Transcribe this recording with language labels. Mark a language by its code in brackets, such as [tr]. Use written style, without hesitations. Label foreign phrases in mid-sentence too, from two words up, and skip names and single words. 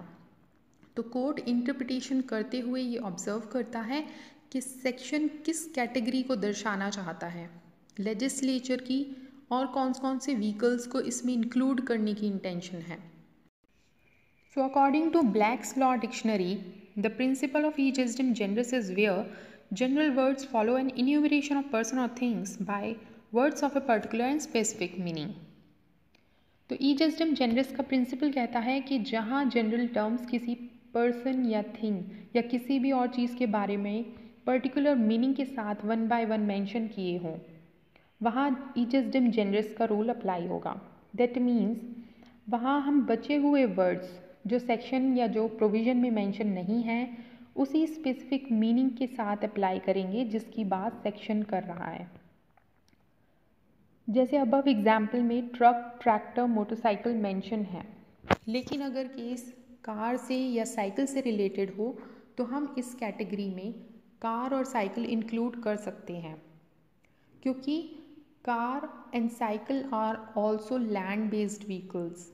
[hi] तो [en] court interpretation [hi] करते हुए ये ऑब्जर्व करता है कि सेक्शन किस कैटेगरी को दर्शाना चाहता है, लेजिस्लेचर की और कौन कौन से व्हीकल्स को इसमें इंक्लूड करने की इंटेंशन है. [en] So according to Black's Law Dictionary, the principle of ejusdem generis is where general words follow an enumeration of person or things by words of a particular and specific meaning. [hi] तो ई जस्टिम जेनरिस का प्रिंसिपल कहता है कि जहाँ [en] general terms [hi] किसी पर्सन या थिंग या किसी भी और चीज़ के बारे में [en] particular meaning [hi] के साथ [en] one by one [hi] मेंशन किए हों, वहाँ ई जस्टिम जेनरिस का [en] rule apply [hi] होगा. [en] that means [hi] वहाँ हम बचे हुए वर्ड्स जो सेक्शन या जो प्रोविज़न में मेंशन नहीं हैं उसी [en] specific meaning [hi] के साथ अप्लाई करेंगे जिसकी बात सेक्शन कर रहा है. जैसे [en] above example [hi] में [en] truck, tractor, motorcycle mention [hi] है, लेकिन अगर केस कार से या साइकिल से रिलेटेड हो तो हम इस कैटेगरी में कार और [en] cycle include [hi] कर सकते हैं, क्योंकि [en] car and cycle are also land based vehicles.